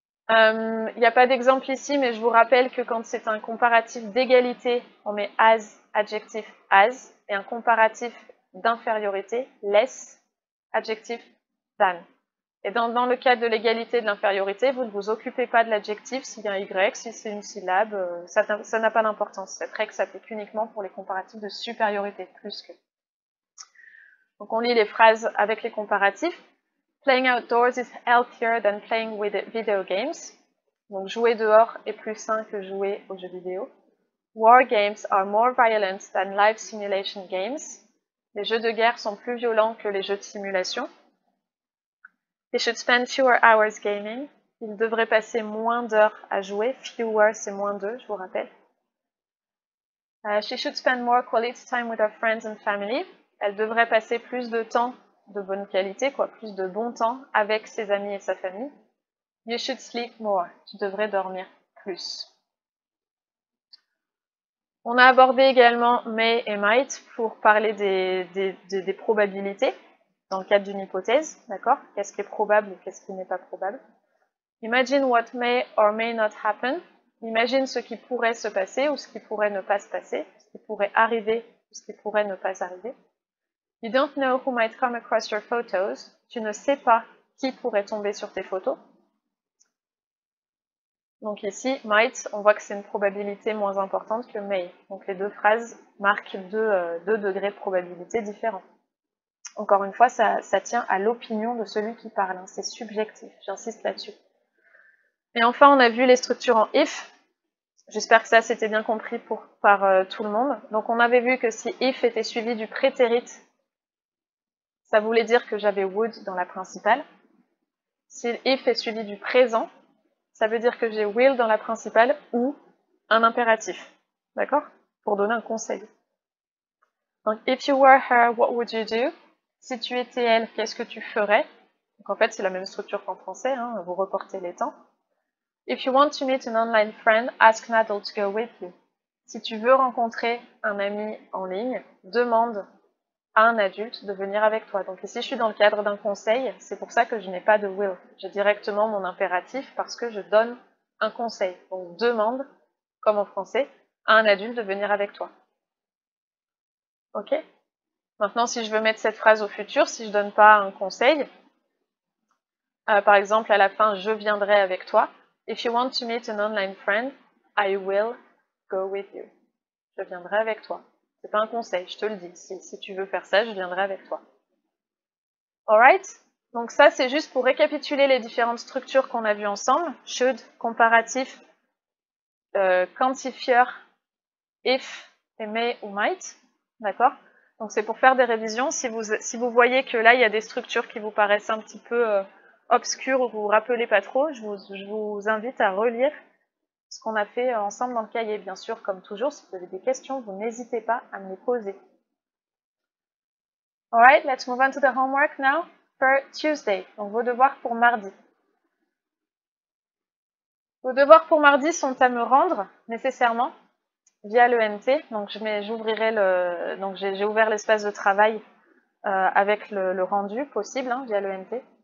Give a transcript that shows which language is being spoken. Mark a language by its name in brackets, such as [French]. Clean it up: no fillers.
[French] Il n'y a pas d'exemple ici, mais je vous rappelle que quand c'est un comparatif d'égalité, on met as, adjectif as, et un comparatif d'infériorité, less, adjectif than. Et dans le cas de l'égalité et de l'infériorité, vous ne vous occupez pas de l'adjectif s'il y a un Y, si c'est une syllabe, ça n'a pas d'importance. Cette règle s'applique uniquement pour les comparatifs de supériorité, plus que. Donc on lit les phrases avec les comparatifs. [English] Playing outdoors is healthier than playing with video games. [French] Donc jouer dehors est plus sain que jouer aux jeux vidéo. [English] War games are more violent than live simulation games. [French] Les jeux de guerre sont plus violents que les jeux de simulation. [English] They should spend fewer hours gaming. [French] Ils devraient passer moins d'heures à jouer. Fewer, c'est moins d'eux, je vous rappelle. [English] She should spend more quality time with her friends and family. [French] Elle devrait passer plus de temps de bonne qualité, plus de bon temps avec ses amis et sa famille. [English] You should sleep more. [French] Tu devrais dormir plus. On a abordé également may et might pour parler des probabilités dans le cadre d'une hypothèse, d'accord? Qu'est-ce qui est probable ou qu'est-ce qui n'est pas probable? [English] Imagine what may or may not happen. [French] Imagine ce qui pourrait se passer ou ce qui pourrait ne pas se passer, ce qui pourrait arriver ou ce qui pourrait ne pas arriver. [English] You don't know who might come across your photos. [French] Tu ne sais pas qui pourrait tomber sur tes photos. Donc ici, might, on voit que c'est une probabilité moins importante que may. Donc les deux phrases marquent deux degrés de probabilité différents. Encore une fois, ça tient à l'opinion de celui qui parle, hein, c'est subjectif, j'insiste là-dessus. Et enfin, on a vu les structures en if. J'espère que ça c'était bien compris par tout le monde. Donc on avait vu que si if était suivi du prétérit, ça voulait dire que j'avais would dans la principale. Si if est suivi du présent, ça veut dire que j'ai will dans la principale ou un impératif. D'accord? Pour donner un conseil. [English] Donc, if you were her, what would you do? [French] Si tu étais elle, qu'est-ce que tu ferais? Donc, en fait, c'est la même structure qu'en français, hein, vous reportez les temps. [English] If you want to meet an online friend, ask an adult to go with you. [French] Si tu veux rencontrer un ami en ligne, demande à un adulte de venir avec toi. Donc ici, je suis dans le cadre d'un conseil, c'est pour ça que je n'ai pas de will. J'ai directement mon impératif parce que je donne un conseil. Donc demande, comme en français, à un adulte de venir avec toi. Ok? Maintenant, si je veux mettre cette phrase au futur, si je donne pas un conseil, par exemple, à la fin, je viendrai avec toi. [English] If you want to meet an online friend, I will go with you. [French] Je viendrai avec toi. C'est pas un conseil, je te le dis. Si tu veux faire ça, je viendrai avec toi. Alright? Donc ça, c'est juste pour récapituler les différentes structures qu'on a vues ensemble. Should, comparatif, quantifieur, if, et may ou might. D'accord? Donc c'est pour faire des révisions. Si vous voyez que là, il y a des structures qui vous paraissent un petit peu obscures ou que vous vous rappelez pas trop, je vous invite à relire ce qu'on a fait ensemble dans le cahier. Bien sûr, comme toujours, si vous avez des questions, vous n'hésitez pas à me les poser. [English] Alright, let's move on to the homework now for Tuesday. [French] Donc vos devoirs pour mardi. Vos devoirs pour mardi sont à me rendre nécessairement via l'ENT. Donc j'ouvrirai le. Donc j'ai ouvert l'espace de travail avec le rendu possible via l'ENT.